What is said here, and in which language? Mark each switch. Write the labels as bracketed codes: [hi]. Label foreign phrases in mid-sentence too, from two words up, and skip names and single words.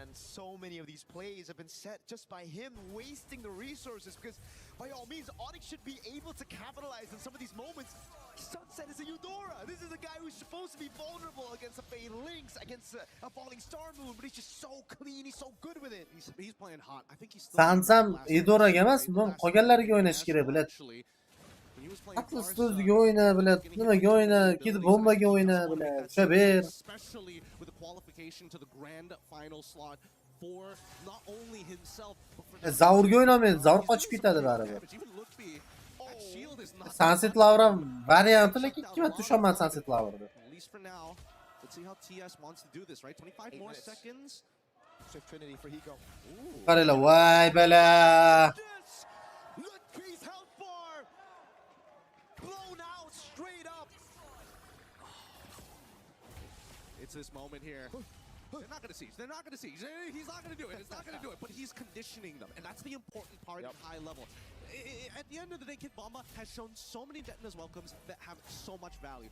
[en] So many of these plays have been set just by him wasting the resources, because by all means, Onyx should be able to capitalize on some of these moments. Sunset is a Eudora. This is a guy who's supposed to be vulnerable against a Fade Lynx, against a Falling Star Moon, but he's just so clean, he's so good with it. He's playing hot. I think he's still... [uz] Sansam Edoraga emas, bundan qolganlarga o'ynash kerak, bilad. Atlas o'ziga o'yna, bilad. Nimaga o'yna, Kid Bombaga o'yna, bilad. Shaber. [en] Especially with the qualification to the grand final slot for not only himself but for [uz] Zaurga o'ynamaydi, Zaur qochib ketadi baribir. Sunset Lover varianti, lekin kimga tushaman Sunset Loverda. [en] At least for now. Let's see how TS wants to do this, right? 25 more seconds. Swift Trinity for Hiko. [uz] Qaranglar, voy bala. [en] Ludpi's health bar blown out straight up. It's this moment here. They're not going to siege. They're not going to siege. He's not going to do it. It's not going to do it. But he's conditioning them. And that's the important part at high level. At the end of the day, Kid Bomba has shown so many Detona's welcomes that have so much value.